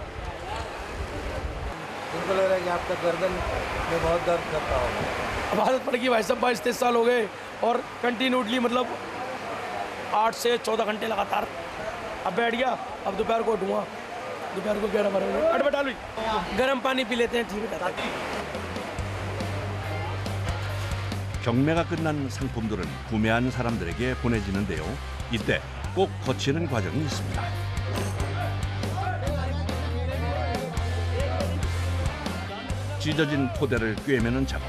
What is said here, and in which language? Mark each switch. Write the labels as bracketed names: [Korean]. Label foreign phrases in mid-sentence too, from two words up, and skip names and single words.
[Hindi] उनको लग रहा है कि आपका गर्दन में बहुत दर्द करता होगा। अब आदत पड़ गई भाई साहब 22-23 साल हो गए और कंटिन्यूटली मतलब 8 से 14 घंटे लगातार। अब बैठ गया, अब दोपहर को उठूँगा, दोपहर को 11-12 बजे अट बैठा ली, गर्म पानी पी लेते हैं, ठीक रहता है। [Korean] 경매가 끝난 상품들은 구매한 사람들에게 보내지는데요. 이때 꼭 거치는 과정이 있습니다. 찢어진 토대를 꿰매는 작업.